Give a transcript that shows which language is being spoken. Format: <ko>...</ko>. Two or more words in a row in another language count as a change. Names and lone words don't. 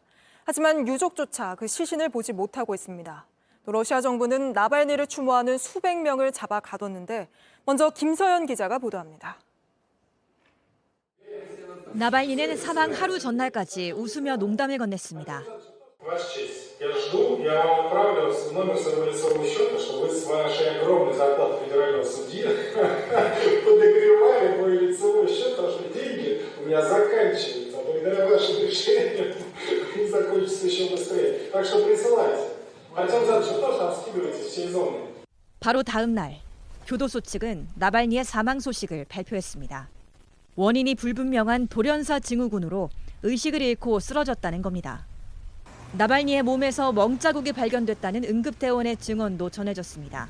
<ko>하지만 유족조차 그 시신을 보지 못하고 있습니다. 또 러시아 정부는 나발니를 추모하는 수백 명을 잡아 가뒀는데 먼저 김서연 기자가 보도합니다. 나발니는 사망 하루 전날까지 웃으며 농담을 건넸습니다.</ko> <ru>Я жду, я вам отправлю номер своего лицевого счета, чтобы вы с вашей огромной зарплатой федерального судьи подогревали мой лицевой счет, потому что деньги у меня заканчиваются. А благодаря вашим решениям они закончатся еще быстрее. Так что присылайте. Артем Задович, тоже там скидывайте всей зоны.</ru> <ko>바로 다음 날, 교도소 측은 나발니의 사망 소식을 발표했습니다. 원인이 불분명한 돌연사 증후군으로 의식을 잃고 쓰러졌다는 겁니다. 나발니의 몸에서 멍자국이 발견됐다는 응급대원의 증언도 전해졌습니다.</ko>